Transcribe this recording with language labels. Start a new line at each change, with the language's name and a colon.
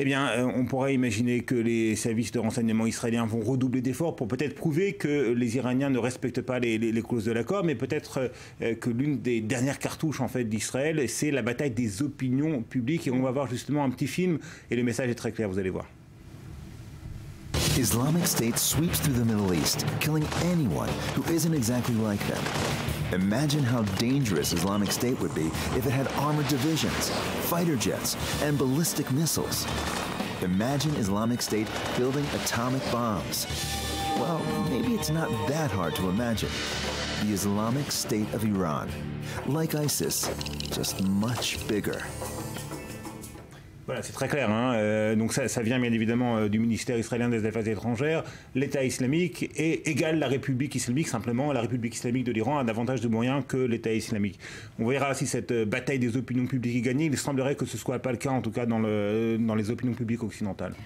French: Eh bien, on pourrait imaginer que les services de renseignement israéliens vont redoubler d'efforts pour peut-être prouver que les Iraniens ne respectent pas les clauses de l'accord, mais peut-être que l'une des dernières cartouches en fait d'Israël, c'est la bataille des opinions publiques. Et on va voir justement un petit film, et le message est très clair, vous allez voir.
English: Islamic State sweeps through the Middle East, killing anyone who isn't exactly like them. Imagine how dangerous Islamic State would be if it had armored divisions, fighter jets, and ballistic missiles. Imagine Islamic State building atomic bombs. Well, maybe it's not that hard to imagine. The Islamic State of Iran, like ISIS, just much bigger.
French: Voilà, c'est très clair. Donc ça vient bien évidemment du ministère israélien des Affaires étrangères. L'État islamique est égal la République islamique. Simplement, la République islamique de l'Iran a davantage de moyens que l'État islamique. On verra si cette bataille des opinions publiques est gagnée. Il semblerait que ce ne soit pas le cas, en tout cas dans les opinions publiques occidentales.